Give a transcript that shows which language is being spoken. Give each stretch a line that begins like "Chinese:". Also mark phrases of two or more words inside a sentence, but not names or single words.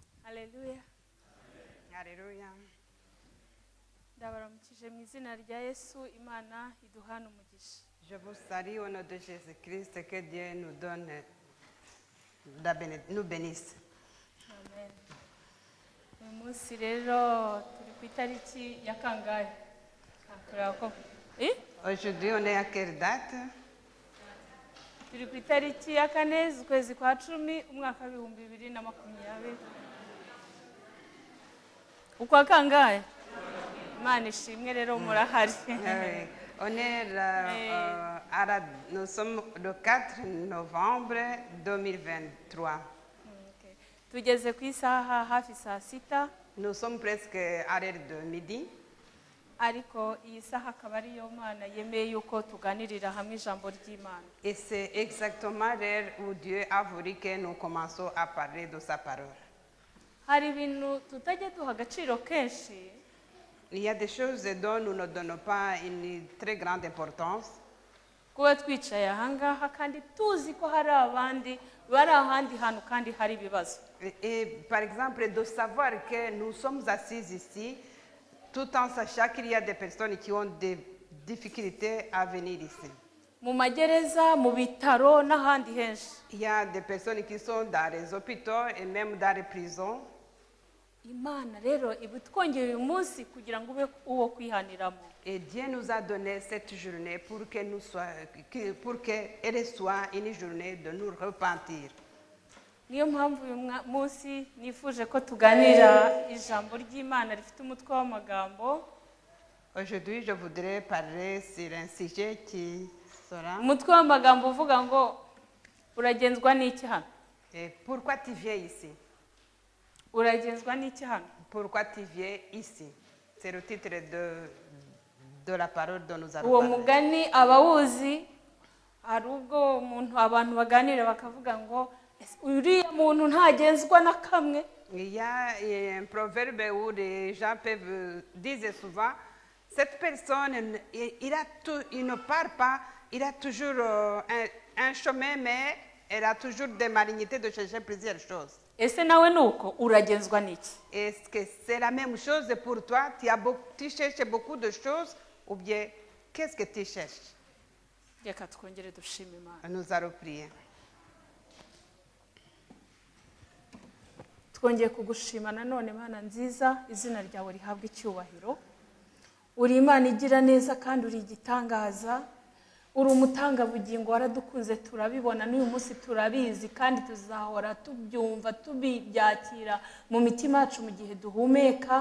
Kinyarwanda: Haleluya.
French: Alléluia.
Kinyarwanda: Ndabaramukije mu izina rya Yesu, Imana iduhana umugisha.
French: Je vous salue au nom de Jésus-Christ, que Dieu nous donne, nous bénisse. Amen.
Kinyarwanda: Uyu munsi rero turi ku itariki ya kangahe? Kureba ko
French: Aujourd'hui, on est à quelle date?
Kinyarwanda: turi ku itariki ya kane z'ukwezi kwa 10 umwaka w'ibihumbi 2020. Ukwa kangahe? Imana ishimwe rero murahari.
French: On est nous sommes le 4 novembre 2023. Okay.
Kinyarwanda: Tugeze ku isaha hafi saa 6.
French: Nous sommes presque à l'heure de midi.
Kinyarwanda: Ariko iyi saha akaba ariyo Mana yemeye yuko tuganirira hamwe ijambo ry'Imana.
French: Et c'est exactement l'heure où Dieu a voulu que nous commençons à parler de sa parole.
Kinyarwanda: Hari ibintu tutajya duha agaciro kenshi.
French: Il y a des choses dont nous ne donnons pas une très grande importance.
Kinyarwanda: Kuba twicaye ahangaha kandi tuzi ko hari abandi bari ahandi hantu kandi hari ibibazo.
French: Et par exemple, de savoir que nous sommes assis ici, tout en sachant qu'il y a des personnes qui ont des difficultés à venir ici.
Kinyarwanda: Mu magereza, mu bitaro n'ahandi henshi.
French: Il y a des personnes qui sont dans les hôpitaux et même dans les prisons.
Kinyarwanda: Imana rero ibutwongeye uyu munsi kugira ngo ube uwo kwihaniramo.
French: Et Dieu nous a donné cette journée pour qu'elle soit une journée de nous repentir.
Kinyarwanda: Niyo mpamvu uyu munsi nifuje ko tuganira ijambo ry'Imana rifite umutwe w'amagambo.
French: Aujourd'hui, je voudrais parler sur un sujet qui sera...
Kinyarwanda: Umutwe w'amagambo uvuga ngo uragenzwa n'iki hano?
French: Et pourquoi tu viens ici?
Kinyarwanda: Uragenzwa n'iki hano?
French: Pourquoi tu viens ici? C'est le titre de la parole dont nous allons
Kinyarwanda: Uwo
French: parler.
Kinyarwanda: mugani abawuzi hari ubwo abantu baganira bakavuga ngo uriya muntu ntagenzwa na kamwe.
French: Il y a un proverbe où les gens peuvent dire souvent, cette personne, il ne part pas, il a toujours un chemin, mais elle a toujours des malignité de chercher plusieurs choses.
Kinyarwanda: Ese nawe nuko uragenzwa n'iki?
French: Est-ce que c'est la même chose pour toi? Tu cherches beaucoup de choses ou bien qu'est-ce que tu cherches?
Kinyarwanda: Reka twongere dushime Imana.
French: Nous allons prier.
Kinyarwanda: Twongeye kugushima nanone Mana nziza, izina ryawe rihabwa icyubahiro. Uri Imana igira neza kandi uri igitangaza. Uri umutanga bugingo, waradukunze turabibona, n'uyu munsi turabizi kandi tuzahora tubyumva tubibyakira mu mitima yacu mu gihe duhumeka.